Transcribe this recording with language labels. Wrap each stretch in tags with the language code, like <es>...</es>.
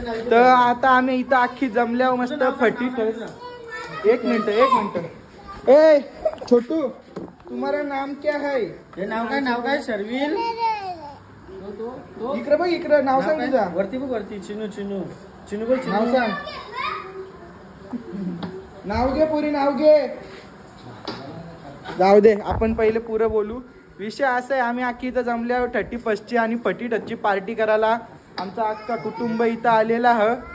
<mr>तर आता आम्ही इथं अख्खी जमल्यावर मस्त फटी. एक मिनिट.</mr> <hi>ए छोटू, तुम्हारा नाम क्या है?</hi> <mr>हे नाव काय? शर्विल. इकडे बघ, इकडे नाव सांग तुझा. वरती बघ, वरती. चिनू बोल. नाव सांग. नाव घे पुरी, नाव घे. जाऊ दे, आपण पहिले पुरं बोलू. विषय असा आहे, आम्ही अख्खी इथं जमल्यावर 31st आणि फटी टचची पार्टी करायला आमचा अख्खा कुटुंब इथं आलेला आहे.</mr>